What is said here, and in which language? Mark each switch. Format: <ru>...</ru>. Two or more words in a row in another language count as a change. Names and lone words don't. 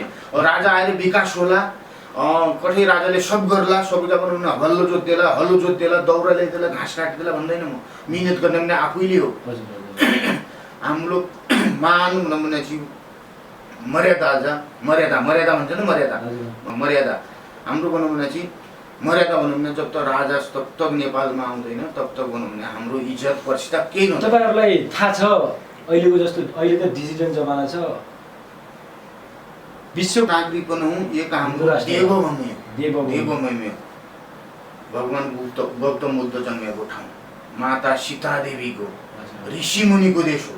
<ne>राजा आएर विकास होला, कठै राजाले सब गर्ला, सबैका भनौँ न हल्लो जोत्देला, हलो जोत्देला, दाउरा ल्याइदेला, घाँस काटिदेला भन्दैन म। मिहिनेत गर्ने भने आफैले हो। हाम्रो मान भनौँ भने चाहिँ मर्यादा भन्छ नि, मर्यादा हाम्रो भनौँ भने चाहिँ मर्यादा भनौँ भने जब तक राजा तब तक नेपालमा आउँदैन तब तक भनौँ भने हाम्रो इज्जत प्रतिष्ठा केही नहुन्छ। तपाईँहरूलाई थाहा छ अहिलेको जस्तो अहिले त डिजिटल जमाना छ, विश्व नागरिक पनि हौँ, एक हाम्रो देवभूमि भगवान गौतम बुद्ध जन्मेको ठाउँ, माता सीता देवीको, ऋषि मुनिको देश हो।</ne>